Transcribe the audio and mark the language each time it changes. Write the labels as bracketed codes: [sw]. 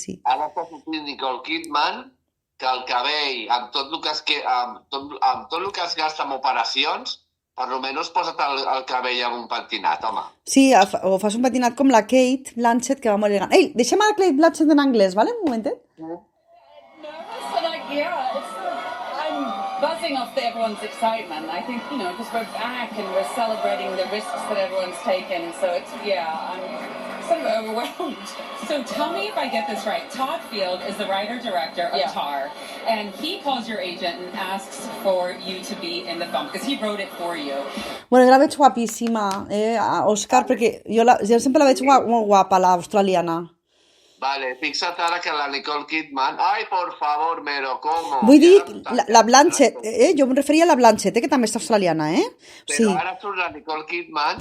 [ca] Ara està sortint Nicole Kidman, que el cabell, amb tot el que es gasta en operacions, per almenys posa't el cabell amb un pentinat, home. Sí, o fas un pentinat com la Kate Blanchett, que va molt elegant. Ei, deixem a la Kate Blanchett en anglès, ¿vale? Un momentet. [en] I'm buzzing off everyone's excitement. I think, because we're back and we're celebrating the risks that everyone's taken. So I'm sort of overwhelmed. So tell me if I get this right. Todd Field is the writer-director of Tar, and he calls your agent and asks for you to be in the film, because he wrote it for you. [ca] Bueno, jo la veig guapíssima, Òscar, perquè jo sempre la veig molt guapa, l'australiana. Vale, fixa't ara que la Nicole Kidman... [es] Ai, por favor, me lo como. [ca] Vull dir, la Blanchett, jo em referia a la Blanchett, que també és australiana, Però ara surt la Nicole Kidman...